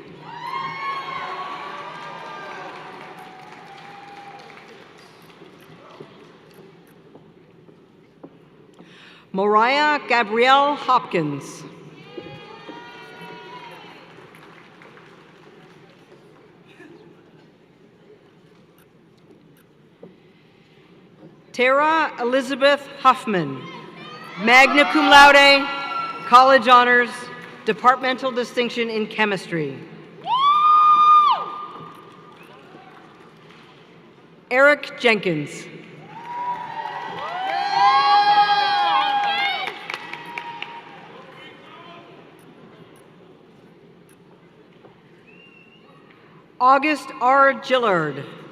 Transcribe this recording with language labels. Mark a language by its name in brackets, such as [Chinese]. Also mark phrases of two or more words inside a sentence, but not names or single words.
[English] Mariah Gabrielle Hopkins. Tara Elizabeth Huffman, [Latin] magna cum laude, [English] college honors, departmental distinction in chemistry. Eric Jenkins. August R. Gillard.